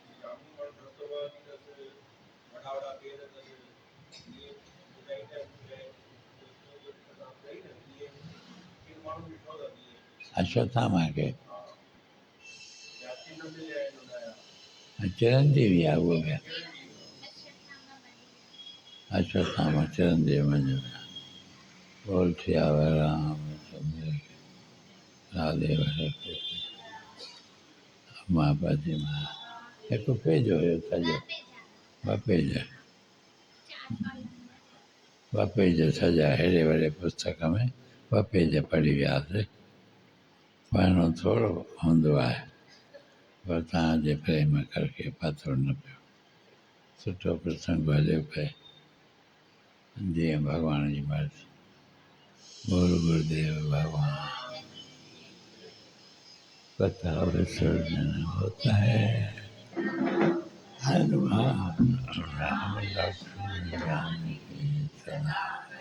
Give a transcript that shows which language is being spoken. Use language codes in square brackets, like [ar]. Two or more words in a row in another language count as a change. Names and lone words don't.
[sd] अश्वत्थामा खे चिरंजीवी आहे उहो बि। अश्वत्थामा चिरंजीवी मञो बोल थिया रामचंद्र राधे महापति मां हिकु पेज हुयो सॼो ॿ पेज सॼा हेॾे वॾे पुस्तक में ॿ पेज पढ़ी वियासीं। पढ़णो थोरो हूंदो आहे पर तव्हांजे प्रेम करके पतो न पियो। सुठो प्रसंग हलियो पए जीअं भॻवान जी मर्ज़ी। बोल गुरुदेव भगवान। [hi] कथा विसर्जन होता है हनुमान राम लक्ष्मण जानकी सदा।